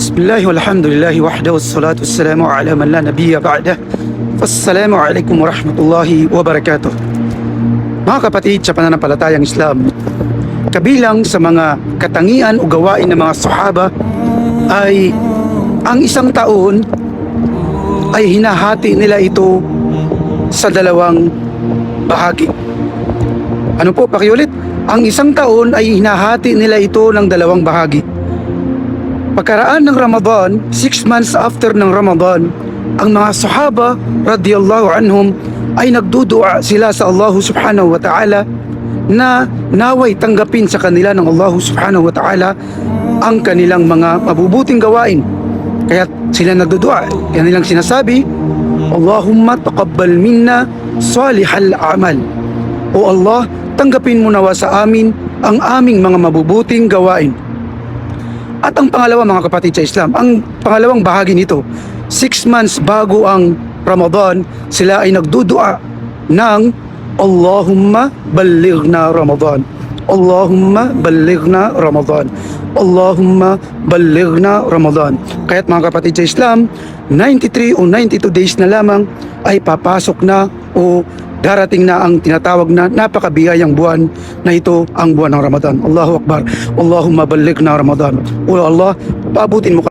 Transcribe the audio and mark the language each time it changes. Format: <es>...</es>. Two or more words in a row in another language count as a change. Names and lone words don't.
<ar>بسم الله والحمد لله وحده والصلاة والسلام على من لا نبي بعده. والسلام عليكم ورحمة الله وبركاته.</ar> <tl>Mga kapatid sa pananampalatayang Islam, kabilang sa mga katangian o gawain ng mga sahaba ay ang isang taon ay hinahati nila ito sa dalawang bahagi. Ano po, pakiulit? Ang isang taon ay hinahati nila ito ng dalawang bahagi. Pagkaraan ng Ramadan,</tl> <en>6 months after</en> <tl>ng Ramadan, ang mga sahaba</tl> <ar>رضي الله عنهم</ar> <tl>ay nagdudua sila sa Allah</tl> <ar>سبحانه وتعالى</ar> <tl>na naway tanggapin sa kanila ng Allah</tl> <ar>سبحانه وتعالى</ar> <tl>ang kanilang mga mabubuting gawain. Kaya sila nagdudua, kaya nilang sinasabi,</tl> <ar>اللهم تقبل منا صالح العمل.</ar> <tl>O Allah, tanggapin mo nawa sa amin ang aming mga mabubuting gawain. At ang pangalawa, mga kapatid sa Islam, ang pangalawang bahagi nito,</tl> <en>6 months</en> <tl>bago ang Ramadan, sila ay nagdudua ng</tl> <ar>اللهم بلغنا رمضان. اللهم بلغنا رمضان. اللهم بلغنا رمضان.</ar> <tl>Kaya't mga kapatid sa Islam, 93 o 92 days na lamang ay papasok na o darating na ang tinatawag na napakabiyayang buwan na ito, ang buwan ng Ramadan.</tl> <ar>الله أكبر. اللهم بلغنا رمضان.</ar> <tl>O Allah, paabutin mo</tl>